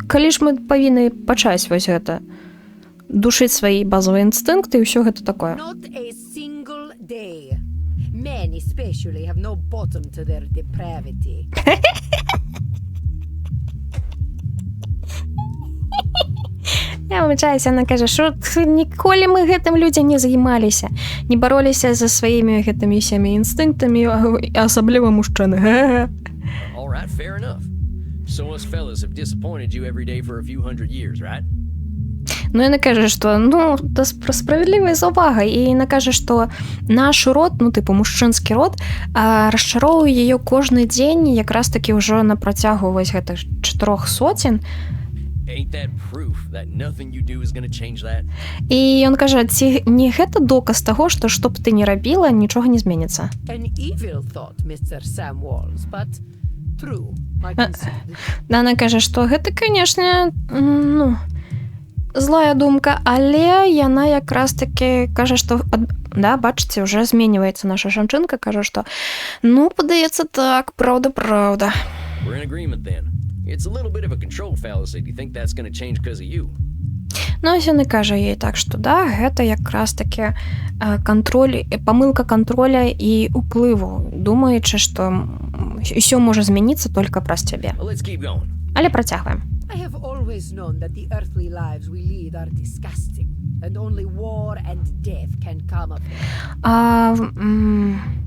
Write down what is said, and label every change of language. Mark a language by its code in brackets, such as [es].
[be] Калі ж мы павінны пачаць вось гэта? Душыць свае базовыя інстынкты і ўсё гэта такое. [en] Not a single day. Men especially have no bottom to their depravity. [be] Я выбачаюся, яна кажа, што ніколі мы гэтым людзям не займаліся, не бароліся за сваімі гэтымі ўсімі інстынктамі, асабліва мужчыны. [en] All right, fair enough. So us fellas have disappointed you every day for a few hundred years, right? [be] Ну, яна кажа, што, ну, это справядлівая заўвага, і яна кажа, што наш род, ну, типу, мужчынскі род, расчароўвае яе кожны дзень, якраз такі ўжо на працягу вось гэтых 400. [en] Ain't that proof that nothing you do is going to change that? [be] І ён кажа, ці не гэта доказ таго, што што б ты не рабіла, нічога не зменіцца. [en] An evil thought, Mr. Sam Walls, but true, I concede. [be] Яна кажа, што гэта, канешне, ну, злая думка, але яна якраз таки кажа, што, да, бачыце, уже зменьваецца наша жанчынка, кажа, што, ну, падаецца так, правда. [en] We're in agreement then. It's a little bit of a control fallacy. Do you think that's going to change because of you? [be] Ну, ось яна кажа ей так, што, да, гэта якраз таки кантроль, памылка контроля і уплыву, думаючы, што ўсё можа змяніцца толькі праз цябе. [en] Well, let's keep going. [be] Але працягваем. [en] I have always known that the earthly lives we lead are disgusting, and only war and death can come of them.